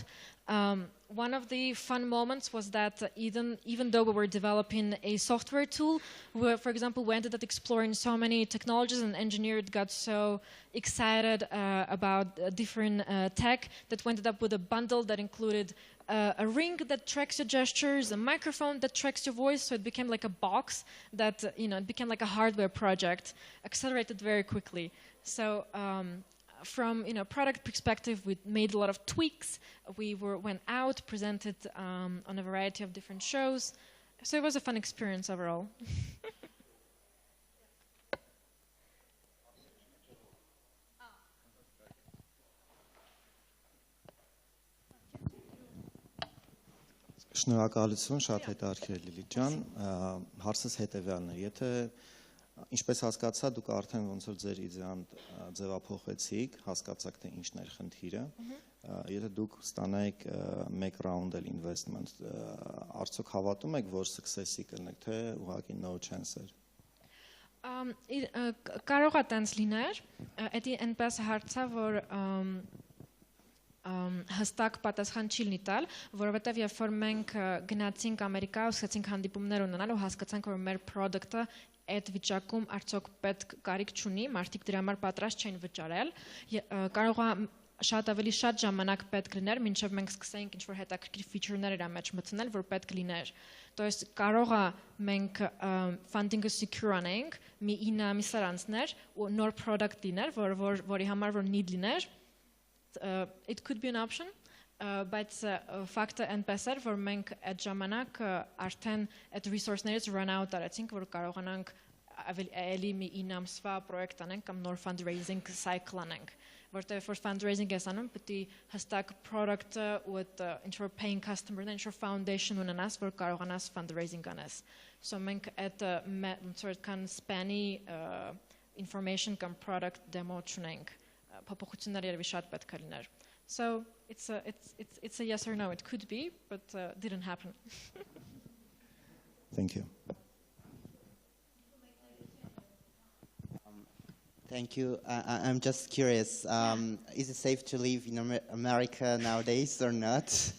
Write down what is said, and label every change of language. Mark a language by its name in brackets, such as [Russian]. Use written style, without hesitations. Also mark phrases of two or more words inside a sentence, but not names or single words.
[English] One of the fun moments was that even though we were developing a software tool, for example, we ended up exploring so many technologies, and engineers got so excited about different tech that we ended up with a bundle that included a ring that tracks your gestures, a microphone that tracks your voice, so it became like a box that, it became like a hardware project, accelerated very quickly. So from product perspective, we made a lot of tweaks. We went out, presented on a variety of different shows. So it was a fun experience overall. [Armenian] Շնորհակալություն, շատ հետաքրքիր Լիլիթ ջան, հարցս հետևյալն է, եթե ինչպես հասկացա, դուք արդեն ոնց որ ձեր իդեան ձևափոխեցիք, հասկացաք թե ինչն էր խնդիրը, եթե դուք ստանայիք մեկ round էլ investment, արդյոք հավատում եք, որ success-ի կլինեք, թե ուղղակի [English] no chance [Armenian] էր։ Կարող է տենց լիներ, դա այնպես հարց է, որ հստակ պատասխան չի լինի տալ, որովհետև երբ որ մենք գնացինք Ամերիկա, սկսեցինք հանդիպումներ ունենալ ու հասկացանք, որ մեր product-ը այդ վիճակում արդյոք պետք կարիք չունի, մարդիկ դրա համար պատրաստ չեն վճարել, կարող է շատ ավելի շատ ժամանակ պետք լիներ, մինչև մենք սկսենք ինչ-որ հետաքրքիր feature-ներ իր մեջ մտցնել, որ պետք լիներ։ [Russian] То есть [Armenian] կարող է մենք [English] funding-ը secure [Armenian] անենք, մի 9 ամիս անցներ ու նոր product լիներ, որի համար որ need լիներ, [English] it could be an option, but fact-ը [Armenian] այնպես էր, որ մենք այդ ժամանակ արդեն այդ [English] resource-ներից run out [Armenian] արեցինք, որ կարողանանք ավելի մի 9 ամսվա պրոյեկտ անենք կամ նոր [English] fundraising cycle [Armenian] անենք, որտեղ որ fundraising ես անում, պետք է հստակ product-ը ու այդ ինչ-որ [English] paying customer-ն [Armenian] ինչ-որ foundation ունենաս, որ կարողանաս fundraising անես։ So մենք այդ [English] kind of span-ի information [Armenian] կամ [English] product demo [Armenian] չունենք։ փոփոխություններ երևի շատ պետք է լիներ։ [English] So it's a yes or no. It could be, but didn't happen. Thank you. Thank you. I'm just curious. Is it safe to live in America nowadays or not?